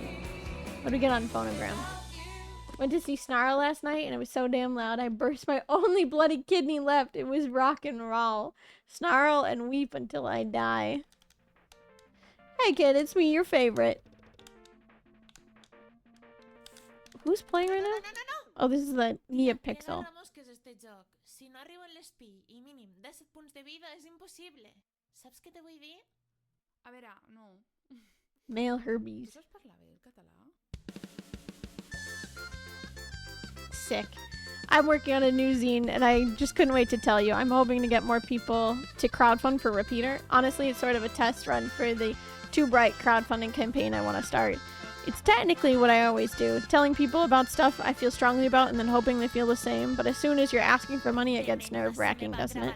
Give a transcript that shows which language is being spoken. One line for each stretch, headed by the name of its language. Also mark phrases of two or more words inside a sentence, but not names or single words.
English: What do we get on phonogram? Went to see Snarl last night and it was so damn loud I burst my only bloody kidney left. It was rock and roll. Snarl and weep until I die. Hey kid, it's me, your favorite. Who's playing right now? Oh, this is the Nia Pixel.
Catalan: Si no arribo en l'espí i mínim 17 punts de vida és impossible. Saps què te vull dir? A veure, no.
English: Male herbies.
Catalan: Tu saps parlar bé el català?
English: Sick. I'm working on a new zine and I just couldn't wait to tell you. I'm hoping to get more people to crowdfund for Repeater. Honestly, it's sort of a test run for the Too Bright crowdfunding campaign I want to start. It's technically what I always do, telling people about stuff I feel strongly about and then hoping they feel the same, but as soon as you're asking for money, it gets nerve-wracking, doesn't it?